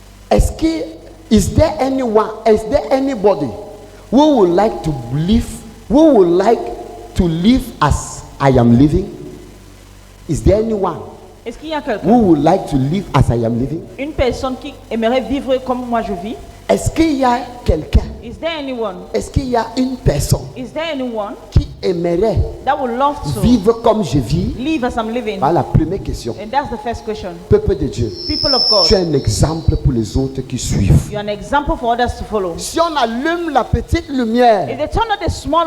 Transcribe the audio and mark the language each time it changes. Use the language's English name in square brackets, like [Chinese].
[French] Est-ce que [English] is there anybody who would like to live as I am living? Is there anyone [French] est-ce qu'il y a quelqu'un, [English] who would like to live as I am living? [French] une personne qui aimerait vivre comme moi je vis? Est-ce qu'il y a quelqu'un? [English] Is there anyone? [French] Est-ce qu'il y a une personne [English] Is there anyone [French] qui aimerait [English] that would love to [French] vivre comme je vis? [English] live as I'm living? [French] Voilà la première question. [English] And that's the first question. [French] Peuple de Dieu, [English] People of God, [French] tu es un exemple pour les autres qui suivent. [English] you're an example for others to follow. [French] Si on allume la petite lumière [English] If they turn on the small